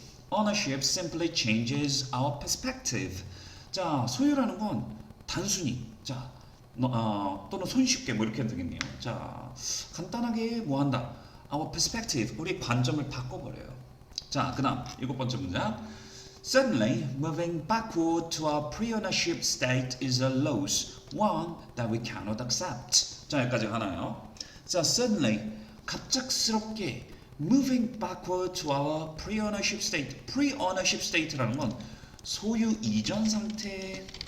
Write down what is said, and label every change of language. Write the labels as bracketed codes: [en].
[en] Ownership simply changes our perspective. [ko] 자, 소유라는 건 단순히 자 또는 손쉽게 뭐 이렇게 해도 되겠네요. 자, 간단하게 뭐 한다. [en] Our perspective, [ko] 우리의 관점을 바꿔버려요. 자, 그 다음 일곱 번째 문장. [en] Suddenly, moving backward to our pre-ownership state is a loss, one that we cannot accept. [ko] 자, 여기까지 하나요. 자, [en] suddenly, [ko] 갑작스럽게 [en] moving backward to our pre-ownership state. [ko] pre-ownership state라는 건 소유 이전 상태.